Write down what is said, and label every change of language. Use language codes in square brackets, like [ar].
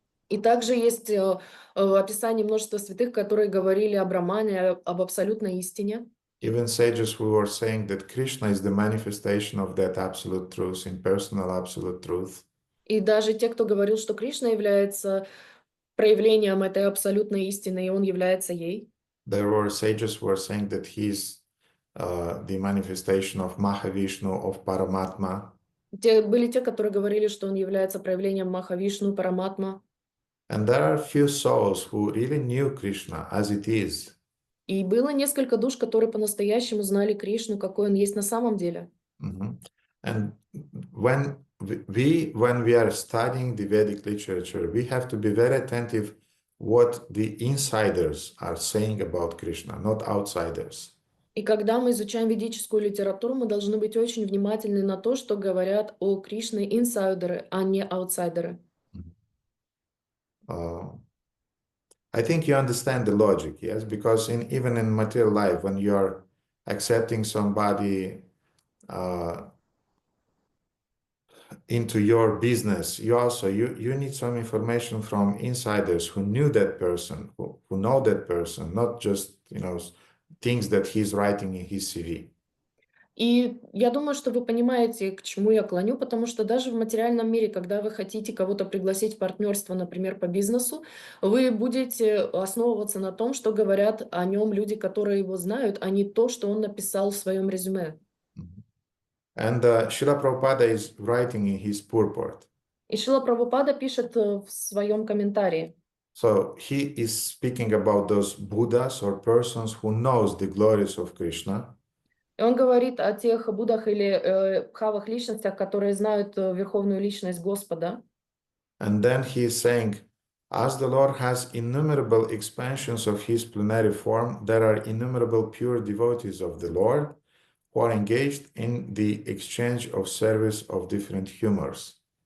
[ru] И также есть описание множества святых, которые говорили о Брамане, об абсолютной истине. [en] Even sages who were saying that Krishna is the manifestation of that absolute truth, impersonal absolute truth. [ru] И даже те, кто говорил, что Кришна является проявлением этой абсолютной истины, и он является ей. [en] There were sages who were saying that he's the manifestation of Mahavishnu, of Paramatma. [ru] Были те, которые говорили, что он является проявлением Махавишну, Параматма. [en] And there are few souls who really knew Krishna as it is. [ru] И было несколько душ, которые по-настоящему знали Кришну, какой он есть на самом деле. [en] And when we are studying the Vedic literature, we have to be very attentive what the insiders are saying about Krishna, not outsiders. [ru] И когда мы изучаем ведическую литературу, мы должны быть очень внимательны на то, что говорят о Кришне инсайдеры, а не аутсайдеры. [en] I think you understand the logic, yes? Because even in material life, when you're accepting somebody into your business, you need some information from insiders who knew that person, who know that person, not just things that he's writing in his CV. [ru] И я думаю, что вы понимаете, к чему я клоню, потому что даже в материальном мире, когда вы хотите кого-то пригласить в партнерство, например, по бизнесу, вы будете основываться на том, что говорят о нем люди, которые его знают, а не то, что он написал в своем резюме. [en] And Srila Prabhupada is writing in his purport. [ru] И Шрила Прабхупада пишет в своем комментарии. [en] So he is speaking about those Buddhas or persons who knows the glories of Krishna. [ru] И он говорит о тех буддах или бхавах личностях, которые знают верховную личность Господа. [en] And then he is saying, as the Lord has innumerable expansions of his plenary form, there are innumerable pure devotees of the Lord who are engaged in the exchange of service of different humors.